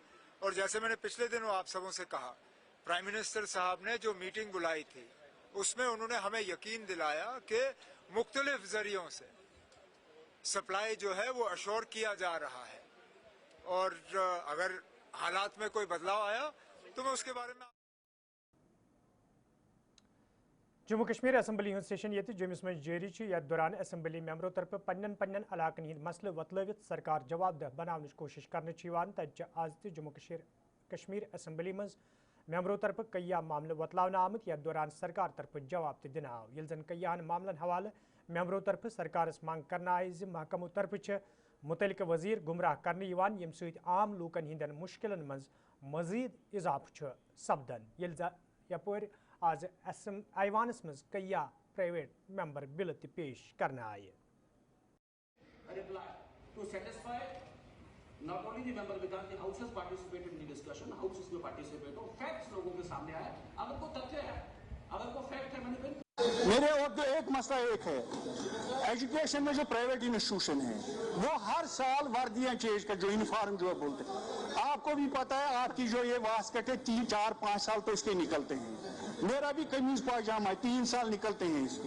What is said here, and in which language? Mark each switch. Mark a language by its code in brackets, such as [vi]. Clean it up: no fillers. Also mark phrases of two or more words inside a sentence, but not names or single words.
[hi] और जैसे मैंने पिछले दिनों आप सबों से कहा, [en] prime minister [hi] साहब ने जो मीटिंग बुलाई थी उसमें उन्होंने हमें यकीन दिलाया कि मुख्तलिफ जरियों से सप्लाई जो है वो अश्योर किया जा रहा है और अगर हालात में कोई बदलाव आया तो मैं उसके बारे में। [ks] जम्मू कश्मीर असम्बली हुंद सेशन ये जम्मूस मज जारी यथ दौरान असम्बली मेंबरों तरफ पन्न इलाकन हिंद मसले वतलवित सरकार जवाबदेह बनाने कोशिश कर तज आज तक जम्मू कश्मीर असम्बली मज मेंबरों तरफ कईया मामले वतलावन आमुत यथ दौरान सरकार तरफ जवाब तह दिन आव यल जन कईयान मामलन हवाले मेंबरों तरफ सरकारस मांग करना आई महकमों तरफ मुतलिक वजीर गुमराह करने यम सत आम लूकन हिंदन मुश्किलन मज मजीद इजाफा सपदन यपर आज ऐवानस मज कईया [en] private member bill [ks] पेश करना आये। [en] reply to satisfy not only the member because the house has participated in the discussion, house [hi] इसमें participate हो, facts लोगों के सामने आए, अगर कोई तथ्य है, अगर कोई fact है, मैंने मेरे और तो एक मसला एक है, एजुकेशन में जो प्राइवेट इंस्टीट्यूशन है वो हर साल वर्दियां चेंज कर, जो यूनिफॉर्म जो बोलते हैं, आपको भी पता है, आपकी जो ये वास्कट है 3, 4, 5 साल तो इसके निकलते हैं, मेरा भी कमीज पायजामा 3 साल निकलते हैं इसके।